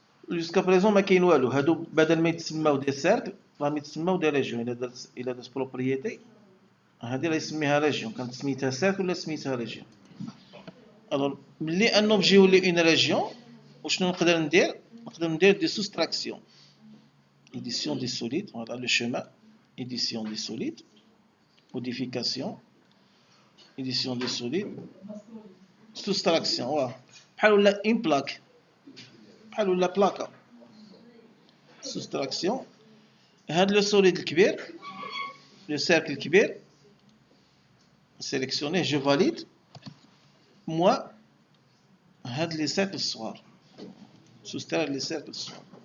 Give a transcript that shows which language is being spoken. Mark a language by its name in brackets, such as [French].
[Arabic] جوسكا بريزون ما كاين والو. هادو بدل ما يتسماو دي سيركل راهم يتسماو دي ريجيون. الا درت بروبريتي هادي راه يسميها ريجيون، كانت سميتها سيركل ولا سميتها ريجيون. الوغ ملي ان اوبجي يولي اون ريجيون وشنو نقدر ندير؟ نقدر ندير دي سوستراكسيون. [French] édition des solides, voilà le chemin, édition des solides, modification, édition des solides, soustraction. [Arabic] voilà بحال ولا [French] une plaque، [Arabic] بحال ولا بلاكه. [French] soustraction. [Arabic] هاد لو سوليد الكبير، لو سيركل الكبير [French] sélectionné je valide. [Arabic] moi هاد لي سيركل الصغار soustraire لي سيركل الصغار.